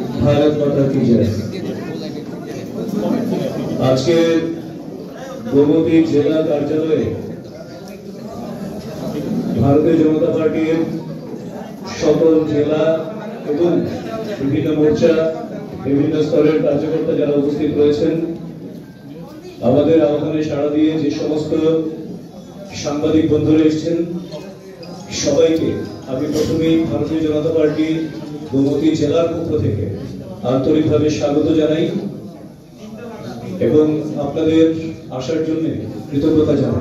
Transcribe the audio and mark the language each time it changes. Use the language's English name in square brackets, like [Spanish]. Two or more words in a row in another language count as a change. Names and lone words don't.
[Hindi] भारत माता की जय। [Bangla] আজকে গোমতী জেলা কার্যালয় ভারতীয় জনতা পার্টি সকল জেলা এবং বিভিন্ন মোর্চা বিভিন্ন স্তরের কার্যকর্তা যারা উপস্থিত রয়েছেন আমাদের আহ্বানে সাড়া দিয়ে যে সমস্ত সাংবাদিক বন্ধুরা এসেছেন সবাইকে আমি প্রথমেই ভারতীয় জনতা পার্টি গোমতী জেলার পক্ষ থেকে আন্তরিকভাবে স্বাগত জানাই এবং আপনাদের আসার জন্য কৃতজ্ঞতা জানাই।